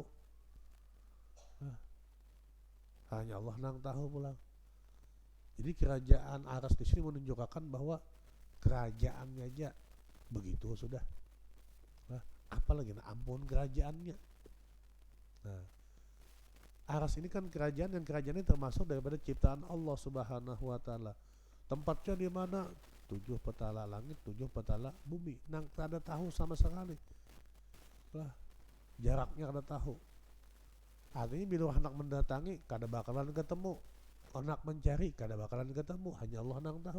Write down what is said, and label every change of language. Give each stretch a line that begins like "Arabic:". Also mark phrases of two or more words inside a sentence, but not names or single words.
Indonesian: Hanya Allah yang tahu pula.
Banjar: Jadi kerajaan Aras di sini menunjukkan bahwa kerajaannya aja begitu sudah. Nah, apalagi ampun kerajaannya.
Indonesian: Nah, Aras ini kan kerajaan, dan kerajaan ini termasuk daripada ciptaan Allah
Arabic: سبحانه وتعالى.
Indonesian: Tempatnya di mana?
Banjar: 7 petala langit, 7 petala bumi. Nang kada tahu sama sekali. Lah, jaraknya kada tahu. Artinya bila hendak mendatangi kada bakalan ketemu. Hendak mencari kada bakalan ketemu, hanya Allah nang tahu.